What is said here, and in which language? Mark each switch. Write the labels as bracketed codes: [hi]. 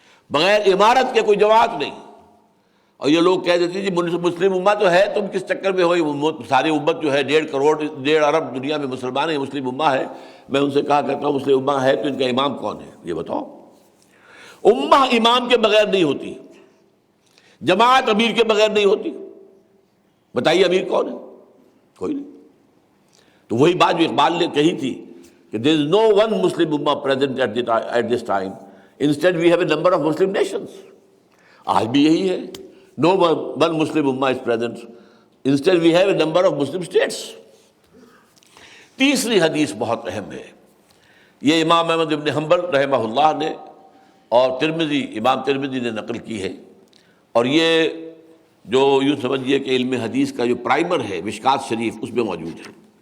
[ur] بغیر امارت کے کوئی جماعت نہیں۔ اور یہ لوگ کہہ دیتے جی مسلم امت تو ہے، تم کس چکر میں ہوئی، ساری امت جو ہے 1.5 کروڑ 1.5 ارب دنیا میں مسلمان ہیں، مسلم امہ ہے۔ میں ان سے کہا کرتا ہوں مسلم امہ ہے تو ان کا امام کون ہے یہ بتاؤ؟ امہ امام کے بغیر نہیں ہوتی، جماعت امیر کے بغیر نہیں ہوتی۔ بتائیے امیر کون ہے؟ کوئی نہیں۔ تو وہی بات جو اقبال نے کہی تھی کہ [en] there is no one Muslim ummah present at this time. Instead we have a number of Muslim nations. [ur] آج بھی یہی ہے، [en] no one Muslim ummah is present. Instead we have a number of Muslim states. [ur] تیسری حدیث بہت اہم ہے، یہ امام احمد بن حنبل رحمہ اللہ نے اور امام ترمذی نے نقل کی ہے، اور یہ جو یوں سمجھیے کہ علم حدیث کا جو پرائمر ہے مشکات شریف اس میں موجود ہے۔